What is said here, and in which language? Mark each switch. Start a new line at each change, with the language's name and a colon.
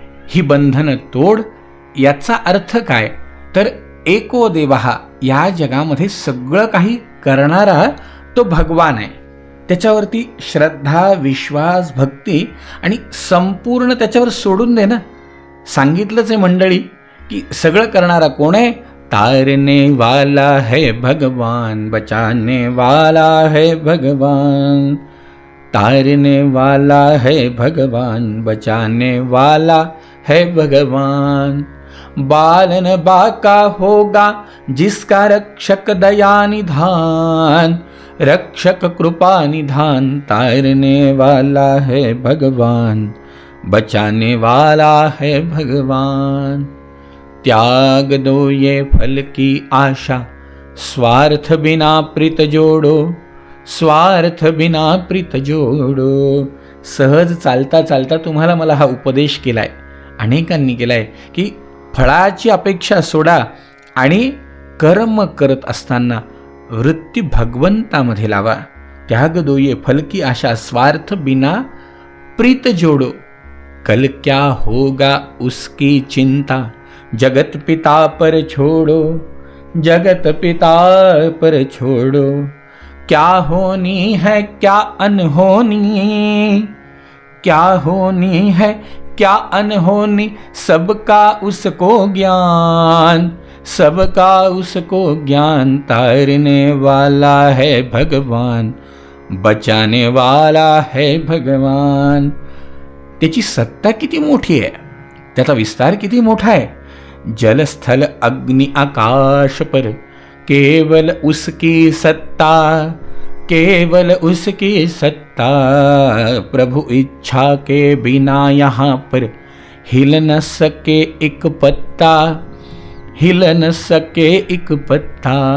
Marathi: ही बंधनं तोड. याचा अर्थ काय तर एको देवहा, या जगामध्ये सगळं काही करणारा तो भगवान आहे. त्याच्यावरती श्रद्धा, विश्वास, भक्ती आणि संपूर्ण त्याच्यावर सोडून दे ना. सांगितलंच आहे मंडळी की सगळं करणारा कोण आहे?
Hindi: तारने वाला है भगवान, बचाने वाला है भगवान. तारने वाला है भगवान, बचाने वाला है भगवान. बालन बाका होगा जिसका रक्षक दया निधान, रक्षक कृपा निधान. तारने वाला है भगवान, बचाने वाला है भगवान. त्याग दो ये फल की आशा, स्वार्थ बिना प्रीत जोडो. स्वार्थ बिना प्रीत जोडो.
Marathi: सहज चालता चालता तुम्हाला मला हा उपदेश केलाय, अनेकांनी केलाय की फळाची अपेक्षा सोडा आणि कर्म करत असताना वृत्ती भगवंतामध्ये लावा.
Hindi: त्याग दो ये फल की आशा, स्वार्थ बिना प्रीत जोडो. कल क्या होगा उसकी चिंता, जगत पिता पर छोड़ो. जगत पिता पर छोड़ो. क्या होनी है क्या अनहोनी, क्या होनी है क्या अनहोनी, सबका उसको ज्ञान. सबका उसको ज्ञान. तारने वाला है भगवान, बचाने वाला है भगवान.
Marathi: त्याची सत्ता किती मोठी आहे, त्याचा विस्तार किती मोठा आहे.
Hindi: जलस्थल अग्नि आकाश पर केवल उसकी सत्ता, केवल उसकी सत्ता. प्रभु इच्छा के बिना यहाँ पर हिल न सके एक पत्ता, हिल न सके एक पत्ता.